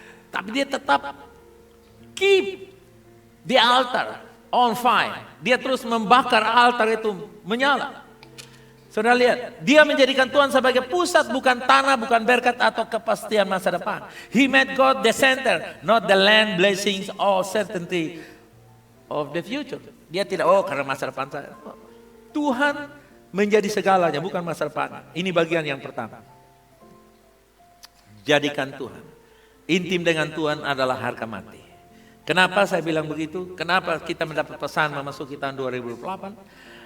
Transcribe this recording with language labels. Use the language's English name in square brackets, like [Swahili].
[Indonesian] Tapi dia tetap [English] keep the altar on fire. [Indonesian] Dia terus membakar altar itu menyala. Saudara lihat, dia menjadikan Tuhan sebagai pusat, bukan tanah, bukan berkat atau kepastian masa depan. [English] He made God the center, not the land, blessings, or certainty of the future. [Indonesian] Dia tidak, karena masa depan saya. Tuhan menjadi segalanya, bukan masa depan. Ini bagian yang pertama. Jadikan Tuhan. Intim dengan Tuhan adalah harga mati. Kenapa saya bilang begitu? Kenapa kita mendapat pesan memasuki tahun 2028?